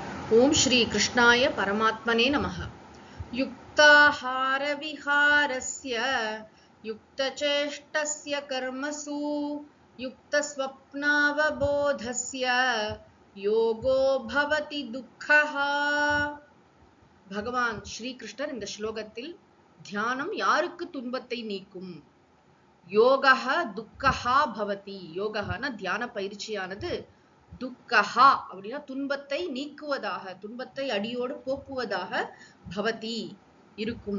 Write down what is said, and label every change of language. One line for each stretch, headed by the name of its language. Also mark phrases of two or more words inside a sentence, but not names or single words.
Sanskrit: ओम श्री कृष्णाय परमात्मने नमः। युक्ताहार विहारस्य युक्तचेष्टस्य कर्मसु युक्तस्वप्नावबोधस्य योगो भवति दुःखः।
Tamil: भगवान श्री कृष्णர் இந்த ஸ்லோகத்தில் தியானம் யாருக்கு துன்பத்தை நீக்கும்,
Sanskrit: योगः दुःखहा भवति,
Tamil: யோகஹனா தியான பயிற்சியானது, துக்கஹா அப்படின்னா துன்பத்தை நீக்குவதாக, துன்பத்தை அடியோடு போக்குவதாக, பவதி இருக்கும்.